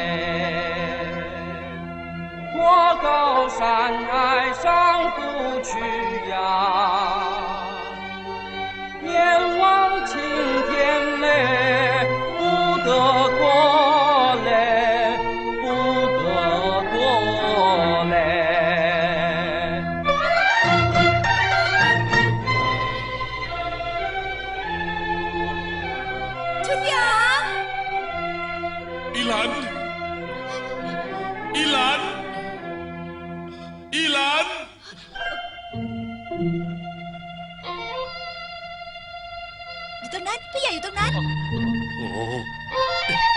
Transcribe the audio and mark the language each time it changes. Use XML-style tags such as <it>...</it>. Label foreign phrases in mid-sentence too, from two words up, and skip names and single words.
<zh>我高山崖上不去呀，眼望青天嘞，不得过嘞，不得过嘞。春阳，</zh> <th>อีหลัน อีหลัน อีหลัน อยู่ตรงนั้น พี่ใหญ่อยู่ตรงนั้น</th>